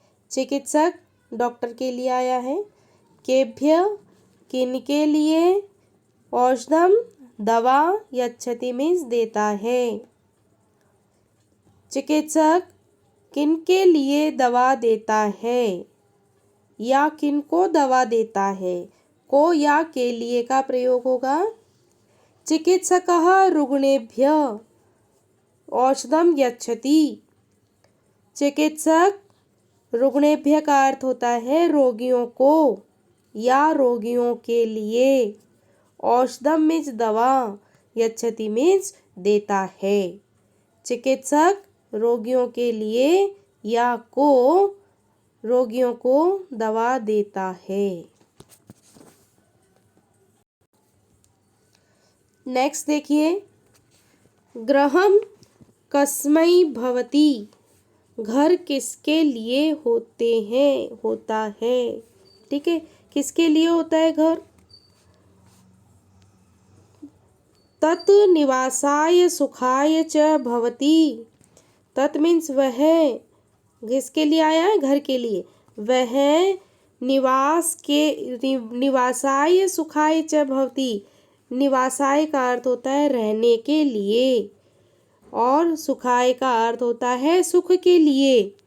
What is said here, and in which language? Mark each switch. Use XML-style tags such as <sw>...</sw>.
<hi>चिकित्सक डॉक्टर के लिए आया है, केभ्य किनके लिए, औषधम दवा, यच्छति मीन्स देता है। चिकित्सक किनके लिए दवा देता है या किनको दवा देता है, को या के लिए का प्रयोग होगा।</hi> <sa>चिकित्सकः रुग्णेभ्य औषधम यच्छति।</sa> <hi>चिकित्सक रुग्णेभ्य का अर्थ होता है रोगियों को या रोगियों के लिए। औषधम मीन्स दवा, यच्छति मीन्स देता है। चिकित्सक रोगियों के लिए या को रोगियों को दवा देता है। नेक्स्ट देखिए,</hi> <sa>गृहम कस्मै भवति।</sa> <hi>घर किसके लिए होते हैं, होता है। ठीक है, किसके लिए होता है घर,</hi> <sa>तत् निवासाय सुखाय च भवति।</sa> <hi>तत् मीन्स वह, किसके लिए आया है? घर के लिए।</hi> <sa>वह निवासाय सुखाय च भवति।</sa> <hi>निवासाय का अर्थ होता है रहने के लिए, और सुखाय का अर्थ होता है सुख के लिए।</hi>